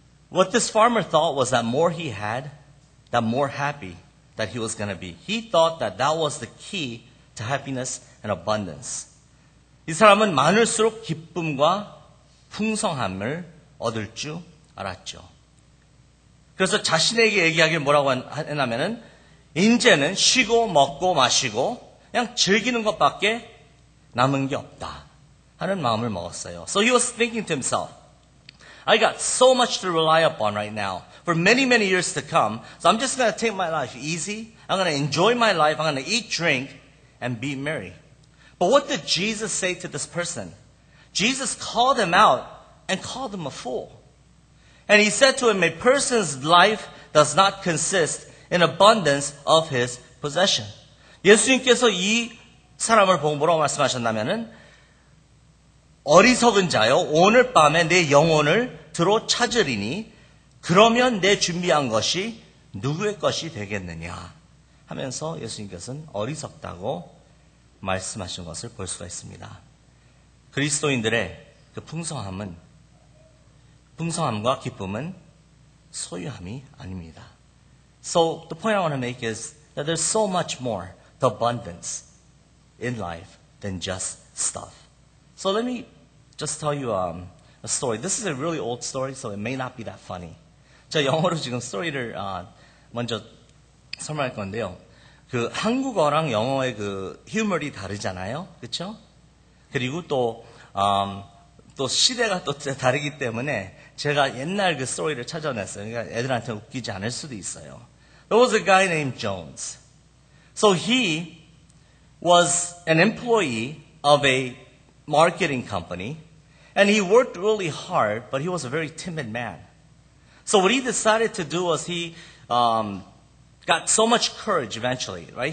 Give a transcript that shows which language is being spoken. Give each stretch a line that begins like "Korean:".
English: What this farmer thought was that more he had, that more happy that he was going to be. He thought that that was the key to happiness and abundance.
Korean: 이 사람은 많을수록 기쁨과 풍성함을 얻을 줄 알았죠. 그래서 자신에게 얘기하길 뭐라고 했냐면은 이제는 쉬고 먹고 마시고 그냥 즐기는 것밖에 남은 게 없다 하는 마음을 먹었어요.
English: So he was thinking to himself, I got so much to rely upon right now for many, many years to come. So I'm just going to take my life easy. I'm going to enjoy my life. I'm going to eat, drink, and be merry. But what did Jesus say to this person? Jesus called him out and called him a fool. And he said to him, a person's life does not consist in abundance of his possession.
Korean: 예수님께서 이 사람을 보고 뭐라고 말씀하셨냐면은 어리석은 자여 오늘 밤에 내 영혼을 들어 찾으리니 그러면 내 준비한 것이 누구의 것이 되겠느냐 하면서 예수님께서는 어리석다고 말씀하신 것을 볼 수가 있습니다. 그리스도인들의 그 풍성함과 기쁨은 소유함이 아닙니다.
English: So the point I want to make is that there's so much more to abundance in life than just stuff. So let me just tell you a story. This is a really old story, so it may not be that funny.
Korean: 제가 영어로 지금 스토리를 먼저 설명할 건데요. 그 한국어랑 영어의 그 휴머리 다르잖아요, 그렇죠? 그리고 또 시대가 또 다르기 때문에 제가 옛날 그 스토리를 찾아냈어요. 그러니까 애들한테 웃기지 않을 수도 있어요.
English: There was a guy named Jones. So he was an employee of a marketing company, and he worked really hard, but he was a very timid man. So what he decided to do was he got so much courage eventually, right?